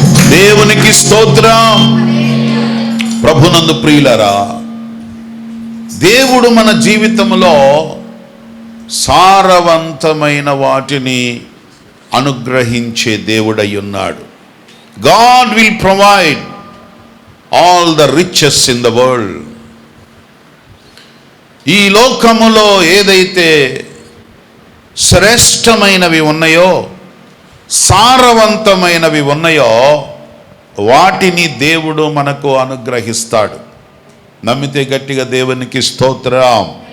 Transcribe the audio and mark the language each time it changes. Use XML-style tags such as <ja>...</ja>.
<te>దేవునికి స్తోత్రం. ప్రభునందు ప్రియులరా, దేవుడు మన జీవితంలో సారవంతమైన వాటిని అనుగ్రహించే దేవుడై ఉన్నాడు.</te> <en>God will provide all the riches in the world.</en> <te>ఈ లోకములో ఏదైతే శ్రేష్టమైనవి ఉన్నాయో, సారవంతమైనవి ఉన్నాయో వాటిని దేవుడు మనకు అనుగ్రహిస్తాడు. నమ్మితే గట్టిగా దేవునికి స్తోత్రం.</te>